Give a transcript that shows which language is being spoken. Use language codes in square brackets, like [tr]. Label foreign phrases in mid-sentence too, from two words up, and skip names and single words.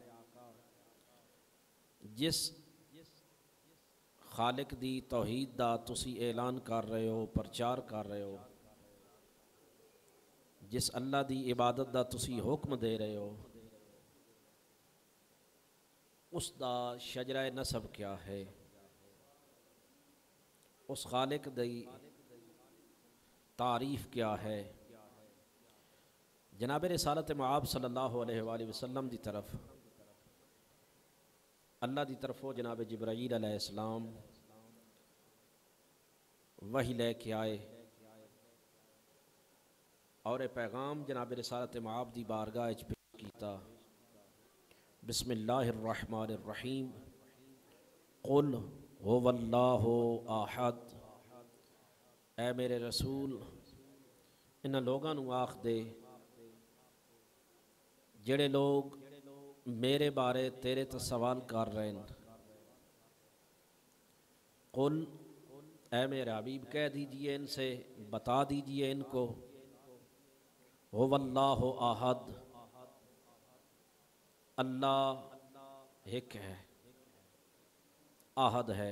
[pa] جس خالق دی توحید دا تسی اعلان کر رہے ہو، پرچار کر رہے ہو، جس اللہ دی عبادت دا تسی حکم دے رہے ہو، اس دا شجرہ نسب کیا ہے، اس خالق دی تعریف کیا ہے. جناب رسالت مآب [ar] صلى الله عليه وسلم [pa] دی طرف اللہ دی طرفوں جناب جبرائیل علیہ السلام وحی لے کے آئے اور اے پیغام جناب رسالت مآب دی بارگاہ چ پیش کیتا. [ar] بسم الله الرحمن الرحيم قل هو الله أحد. [pa] اے میرے رسول، انہاں لوکاں نوں آکھ دے جیہڑے لوک میرے بارے تیرے توں سوال کر رہے ہیں. [ur] قل، اے میرے حبیب کہہ دیجیے ان سے، بتا دیجیے ان کو, [ar] هو الله أحد, [ur] اللہ ایک ہے، احد ہے.